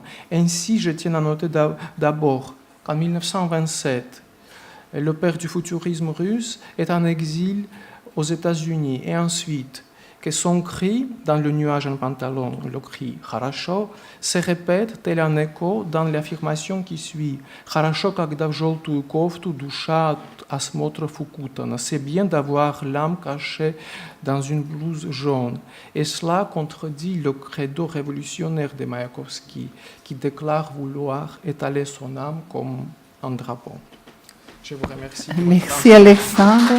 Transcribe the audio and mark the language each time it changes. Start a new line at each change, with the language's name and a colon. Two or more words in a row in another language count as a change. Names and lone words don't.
French: Ainsi, je tiens à noter d'abord qu'en 1927, le père du futurisme russe est en exil aux États-Unis, et ensuite que son cri dans Le nuage en pantalon, le cri Kharasho, se répète tel un écho dans l'affirmation qui suit.
Russian: Kharasho когда в желтую кофту душа от осмотров укутана.
French: C'est bien d'avoir l'âme cachée dans une blouse jaune. Et cela contredit le credo révolutionnaire de Mayakovsky, qui déclare vouloir étaler son âme comme un drapeau. Je vous remercie. Merci Alexandre.